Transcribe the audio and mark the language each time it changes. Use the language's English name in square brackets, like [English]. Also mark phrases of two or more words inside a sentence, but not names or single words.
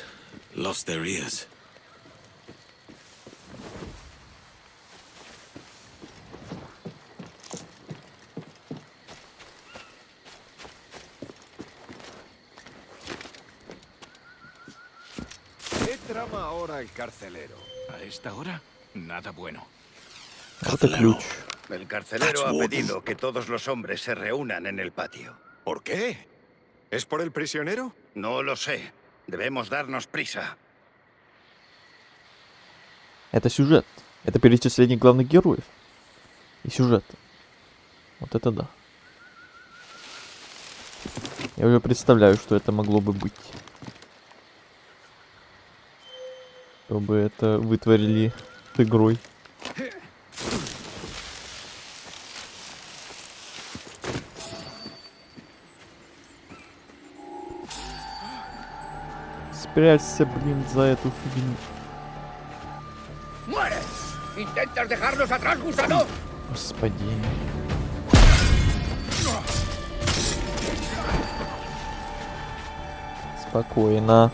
[English] Lost their ears. [Spanish] ¿Qué trama ahora el carcelero? ¿A esta hora? Nada bueno. [Russian] Это ключ. [Spanish] El carcelero ha pedido que todos los hombres se reúnan en el patio. ¿Por qué? ¿Es por el prisionero? No lo sé. Debemos darnos prisa. [Russian] Это сюжет. Это перечисление главных героев. И сюжет. Вот это да. Я уже представляю, что это могло бы быть. Чтобы это вытворили с игрой. Спрячься, блин, за эту фигню. [Spanish] ¡Muere! ¿Intentas dejarnos atrás, gusano? [Russian] Господи. Спокойно.